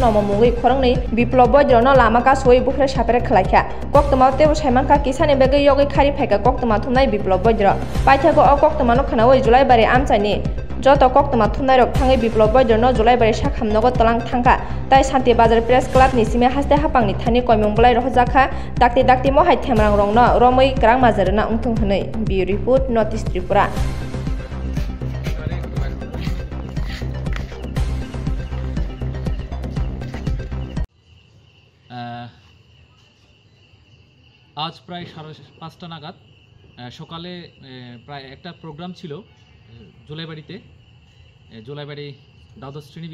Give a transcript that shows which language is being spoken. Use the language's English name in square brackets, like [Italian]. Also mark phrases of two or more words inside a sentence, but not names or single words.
[Kok Borok] nomo mugui khorongni biplop boy no lama ka soi bukre sapere khlaikha koktoma tebo saimanka kisani bege yogi khari phaika koktoma thumnai biplop boy paithago o koktoma no khanaoi July bare amchani joto koktoma thumnai rok thangai biplop boy no July bare sakham nogo tolang thangka tai Shanti Bazar Press Club ni sime haste hapangni thani koimong bolai rohjakha dakti mo hai themrang rong no romoi krang mazarna ungthung hnei bi report Notice Tripura [Bangla] আজ প্রায় 5:30 নাগাদ সকালে প্রায় একটা প্রোগ্রাম ছিল জুলাইবাড়ি দ্বাদশ শ্রেণী